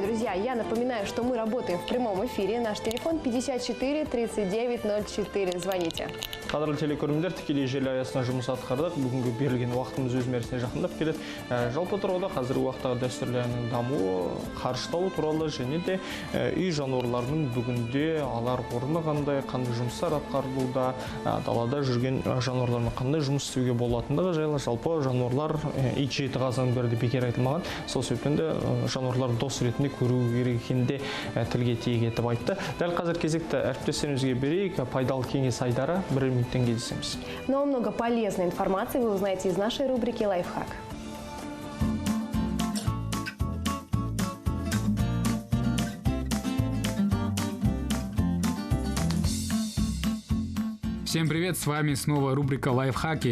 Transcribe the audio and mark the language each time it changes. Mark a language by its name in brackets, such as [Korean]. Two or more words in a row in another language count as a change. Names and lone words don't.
[Russian] друзья, я напоминаю, что мы работаем в прямом эфире. Наш телефон 54 39 04. Звоните. [Kazakh] Қадірлі телекөрермендер, тікелей желі аясына жұмыс атқардық. Бүгінгі берілген уақытымыз өз мәресіне жақындап келеді. Жалпы тұрғыда қазіргі уақыттағы дәстүрлі әннің дамуы, қарышталу туралы және де үй жануарларының бүгінде алар орны қандай жұмыстар атқарылуда, далада жүрген жануарлармен қандай жұмыс істеуге болатындығы жайлы жалпы жануарлар ит жеті қазан берді бекер айтылмаған. Сол себептен де жануарлар дос ретінде көру керек екенде тілге тиек етіп айтты. Дәл қазір кезекті әріптестерімізге берейік, пайдалы кеңес Айдары бір минуттен кездесеміз. [Russian] Но много полезной информации вы узнаете из нашей рубрики «Лайфхак». Всем привет, с вами снова рубрика «Лайфхаки».